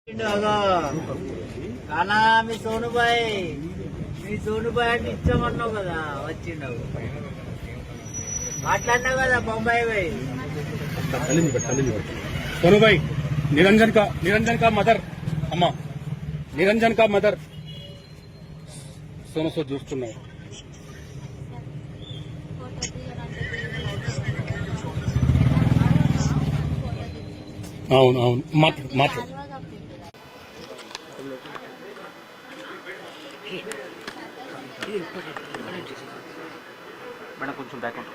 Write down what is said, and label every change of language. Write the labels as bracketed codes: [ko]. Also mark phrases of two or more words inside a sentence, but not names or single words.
[te] కానా మీ సోనుబాయ్ అంటే ఇచ్చామన్నావు కదా వచ్చిండవు మాట్లాడినావు కదా బొంబాయి भाई [hi] सोनू भाई निरंजन का मदर अम्मा निरंजन का मदर सोनू सो [te] చూస్తున్నావు అవును అవును మాట్లాడు [hi] మేడం కొంచెం బ్యాక్